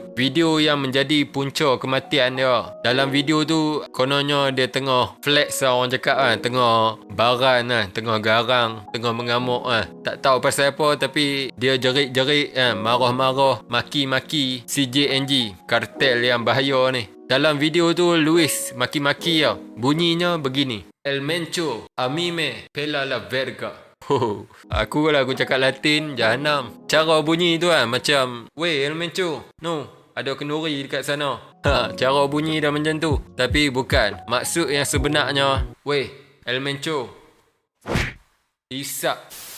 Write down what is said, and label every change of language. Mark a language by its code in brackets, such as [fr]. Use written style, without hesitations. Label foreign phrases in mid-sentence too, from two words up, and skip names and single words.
[ms] Video yang menjadi punca kematian dia. Dalam video tu, kononnya dia tengah flex lah orang cakap kan. Tengah baran lah, tengah garang, tengah mengamuk lah. Tak tahu pasal apa tapi dia jerit-jerit kan, marah-marah, maki-maki CJNG, kartel yang bahaya ni. Dalam video tu, Louis maki-maki tau. Bunyinya begini. [es] El mencho, a mí me pela la verga. [ms] Oh, aku cakap Latin, jahanam. Cara bunyi tu kan macam, "Weh, El Mencho, no, ada kenduri dekat sana." Cara bunyi dah macam tu. Tapi bukan. Maksud yang sebenarnya, "Weh, El Mencho, isap."